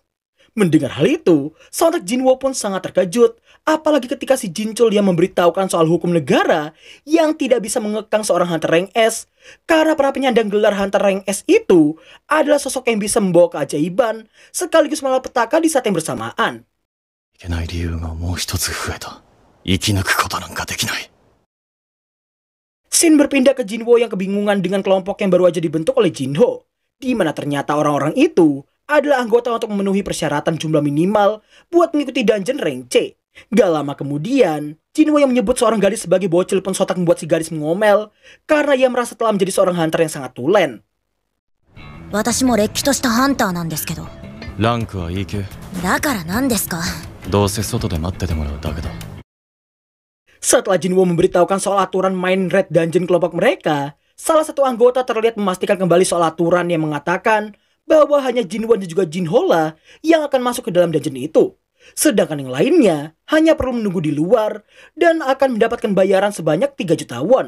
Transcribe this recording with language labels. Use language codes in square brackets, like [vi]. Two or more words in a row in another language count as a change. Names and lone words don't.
[id] Mendengar hal itu, sontak Jinwo pun sangat terkejut, apalagi ketika si Jinchul yang memberitahukan soal hukum negara yang tidak bisa mengekang seorang [en] Hunter Rank S, [id] karena para penyandang gelar [en] Hunter Rank S [id] itu adalah sosok yang bisa membawa keajaiban sekaligus malapetaka di saat yang bersamaan. [ja] いけない理由がもう一つ増えた。生き抜くことなんかできない。 [id] Scene berpindah ke Jinwo yang kebingungan dengan kelompok yang baru aja dibentuk oleh Jinho, di mana ternyata orang-orang itu adalah anggota untuk memenuhi persyaratan jumlah minimal buat mengikuti [en] dungeon rank C. [id] Gak lama kemudian, Jinwo yang menyebut seorang gadis sebagai bocil pun sontak membuat si gadis mengomel karena ia merasa telah menjadi seorang hunter yang sangat tulen. [ja] 私もれっきとしたハンターなんですけど。ランクはいいけ。だから何ですか。どうせ外で待っててもらうだけだ。 [id] Setelah Jinwo memberitahukan soal aturan main [en] red dungeon [id] kelompok mereka, salah satu anggota terlihat memastikan kembali soal aturan yang mengatakan bahwa hanya Jinwo dan juga Jinho lah yang akan masuk ke dalam dungeon itu. Sedangkan yang lainnya hanya perlu menunggu di luar dan akan mendapatkan bayaran sebanyak 3 juta won.